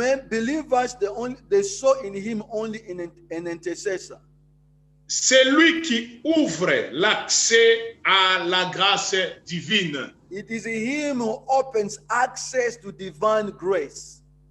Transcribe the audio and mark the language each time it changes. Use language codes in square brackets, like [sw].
[en] Believers, they saw in him only an intercessor. [fr] C'est lui qui ouvre l'accès à la grâce divine. [en] It is him who opens access to divine grace.